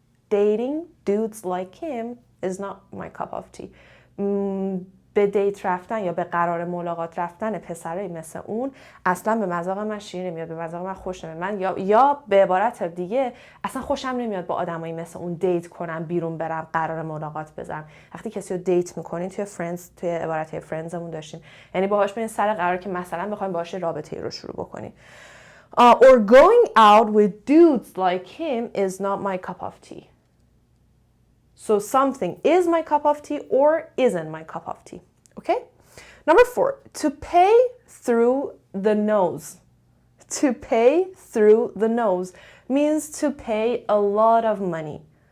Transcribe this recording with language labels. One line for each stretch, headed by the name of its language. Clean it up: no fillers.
English: Dating dudes like him is not my cup of tea.
Persian: به دیت رفتن یا به قرار ملاقات رفتن پسرایی مثل اون اصلا به مذاق من شیرین نمیاد، به مذاق من خوش نمیاد. یا به عبارت دیگه اصلا خوشم نمیاد با آدمایی مثل اون دیت کنم، بیرون برم، قرار ملاقات بزنم. وقتی کسی رو دیت میکنین توی فرندز، توی عبارت فرندزمون داشتیم، یعنی باهاش برین سر قرار که مثلا بخوایم باهاش رابطه‌ای رو شروع بکنین.
English: Or going out with dudes like him is not my cup of tea. So something is my cup of tea or isn't my cup of tea. Okay? Number 4, to pay through the nose. To pay through the nose means to pay a lot of money.